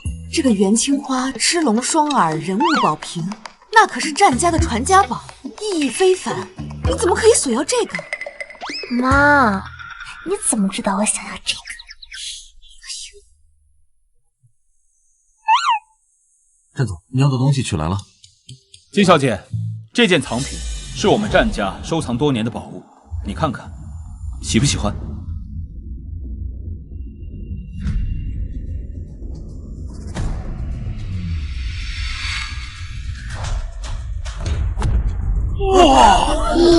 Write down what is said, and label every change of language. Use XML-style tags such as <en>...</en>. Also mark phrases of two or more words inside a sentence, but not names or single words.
<zh>這個元青花之龍雙耳人物寶瓶，那可是戰家的傳家寶，意義非凡。你怎麼可以索要這個？媽，你怎麼知道我想要這個？戰總，你要的東西取來了。金小姐，這件藏品是我們戰家收藏多年的寶物，你看看。喜不喜歡？哇！</zh>